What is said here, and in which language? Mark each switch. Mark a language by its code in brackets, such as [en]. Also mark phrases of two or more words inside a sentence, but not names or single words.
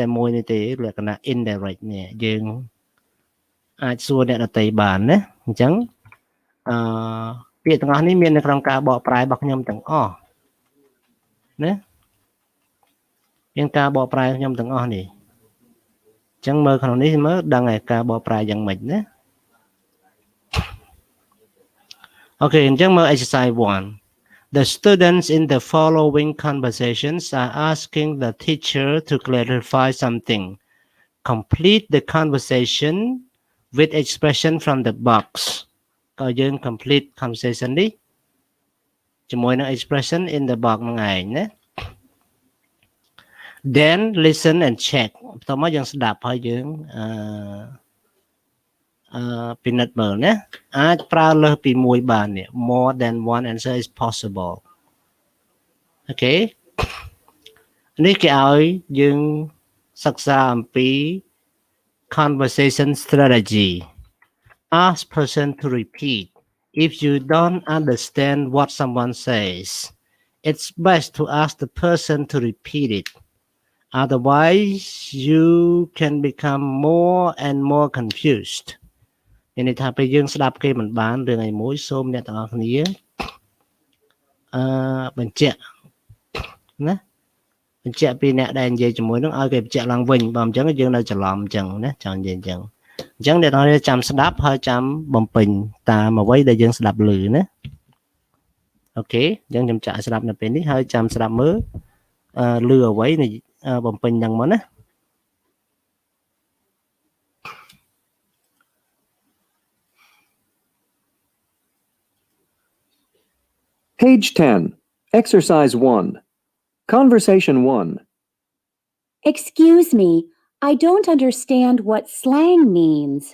[km] មួយនេះទេលក្ខណៈ indirect នេះយើងអាចសួរអ្នកដទៃបានណាអញ្ចឹងពាក្យទាំងអស់នេះមាននៅក្នុងការបកប្រែរបស់ខ្ញុំទាំងអស់ណាមានការបកប្រែខ្ញុំទាំងអស់នេះអញ្ចឹងមើលក្នុងនេះមើលដឹងហើយការបកប្រែយ៉ាងម៉េចណា អូខេអញ្ចឹងមើល [en] exercise 1 The students in the following conversations are asking the teacher to clarify something. Complete the conversation with expression from the box. [km] ក៏យើង [en] complete conversation [km] នេះជាមួយនឹង [en] expression in the box [km] ហ្នឹងឯងណា [en] Then listen and check [km] បន្ទាប់មកយើងស្ដាប់ហើយយើងពិ និត្យមើលណាអាចប្រើលើសពីមួយបាននេះ [en] more than one answer is possible [km] អូខេ នេះគេឲ្យយើងសិក្សាអំពី [en] conversation strategy ask person to repeat if you don't understand what someone says it's best to ask the person to repeat it otherwise you can become more and more confused [km] នេះថាពេលយើងស្ដាប់គេមិនបានរឿងអីមួយសូមអ្នកទាំងអស់គ្នា បញ្ជាក់ណាបញ្ជាក់ពីអ្នកដែលនិយាយជាមួយនឹងឲ្យគេបញ្ជាក់ឡើងវិញបើមិនអញ្ចឹងយើងនៅច្រឡំអញ្ចឹងណាចង់និយាយអញ្ចឹងអ្នកទាំងអស់គ្នាចាំស្ដាប់ហើយចាំបំពេញតាមអ្វីដែលយើងស្ដាប់ឮណាអូខេអញ្ចឹងខ្ញុំចាក់ស្ដាប់នៅពេលនេះហើយចាំស្ដាប់មើលឮអ្វីបំពេញហ្នឹងមកណា [en] Page 10, Exercise 1. Conversation 1. Excuse me, I don't understand what slang means.